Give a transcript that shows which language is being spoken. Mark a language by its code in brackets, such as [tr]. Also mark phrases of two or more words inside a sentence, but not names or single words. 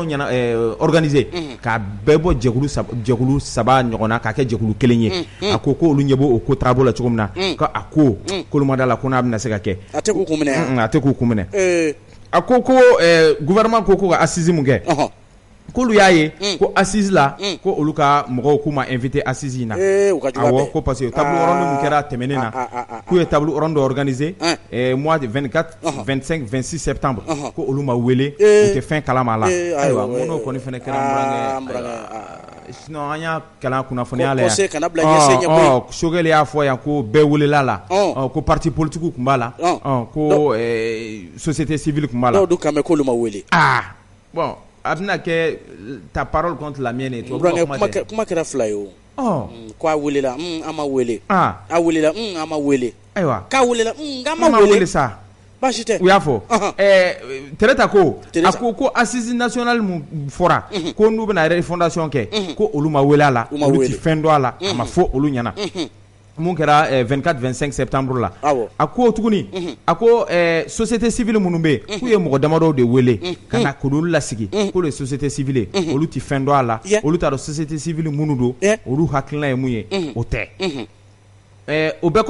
[bm] organiser ka bɛɛ bɔ jɛkulu saba ɲɔgɔnna k'a kɛ jɛkulu kelen ye a ko olu ɲɛ b'o ko taabolo la cogo min na ko a ko k'olu ma d'a la ko n'a bɛna se ka kɛ a tɛ k'u kun minɛ a ko gouvernement ko ka assise mun kɛ k'olu y'a ye ko assise la ko olu ka mɔgɔw k'u ma invité assise in na awɔ ko parce que [fr] table ronde [bm] min kɛra tɛmɛnen na k'u ye [fr] table ronde [bm] organiser [fr] mois de 24 25 26 septembre [bm] ko olu ma wele u tɛ fɛn kalama la ayiwa n ko n'o kɔni fɛnɛ kɛra sinon an y'a kalan kunnafoniya la yan Sogɛli y'a fɔ yan ko bɛɛ welela la ko [fr] parti politique [bm] kun b'a la ko [fr] société civile [bm] kun b'a la n'o dun kan mɛn k'olu ma wele bon a bɛna kɛ [fr] ta parole contre la mienne [bm] kuma kɛra fila ye o ko a welela an ma wele a welela an ma wele ayiwa k'a welela k'an ma wele sa baasi tɛ u y'a fɔ Tereta ko a ko [fr] assise nationale [bm] mun fɔra ko n'u bɛna refondation kɛ ko olu ma wele a la olu ti fɛn dɔn a la a ma fɔ olu ɲɛna mun kɛra 24-25 septembre la a ko tuguni a ko [fr] société civile [bm] minnu bɛ yen k'u ye mɔgɔ damadɔw de wele ka na k'olu lasigi k'olu ye [fr] société civile [bm] olu ti fɛn dɔn a la olu t'a dɔn société civile minnu don olu hakilina ye mun ye o tɛ o bɛɛ